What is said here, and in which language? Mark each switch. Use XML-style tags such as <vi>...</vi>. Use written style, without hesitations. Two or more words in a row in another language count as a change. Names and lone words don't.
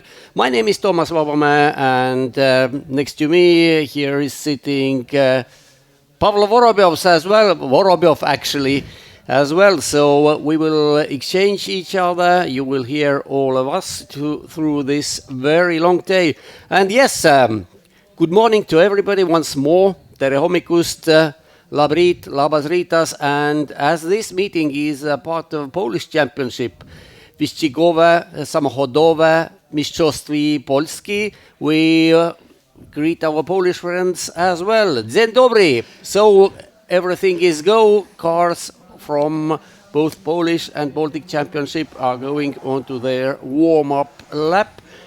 <en>My name is Thomas Vabamäe, and next to me here is sitting Pavlo Vorobyov as well. Vorobyov actually as well. So we will exchange each other. You will hear all of us through this very long day. And yes, good morning to everybody once more.</en> <et>Tere hommikust, labrit,</et> <lt>labas ritas.</lt> <en>And as this meeting is a part of Polish Championship, Wyścigowe Samochodowe Mistrzostwie Polski, we greet our Polish friends as well.</en> <pl>Dzień dobry.</pl> <en>So everything is go. Cars from both Polish and Baltic Championship are going on to their warm-up lap.</en>